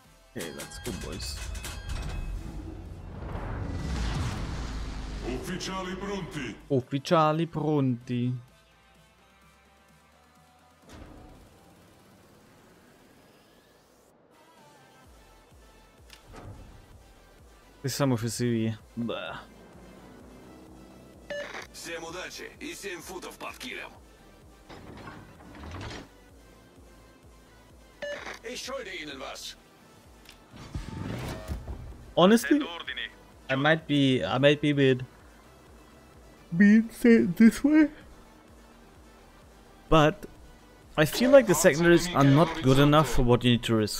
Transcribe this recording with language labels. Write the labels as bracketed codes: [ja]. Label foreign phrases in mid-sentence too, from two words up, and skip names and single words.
[en] Okay, let's go, boys. [it] Ufficiali pronti. Ufficiali pronti. Siamo ufficiali. Blah. [ru] Всем удачи и 7 футов под килем. [de] Ich schulde Ihnen was. [en] Honestly, [it] Ordini. [en] I might be a bit said this way, but I feel like the secondaries are not good enough for what you need to risk.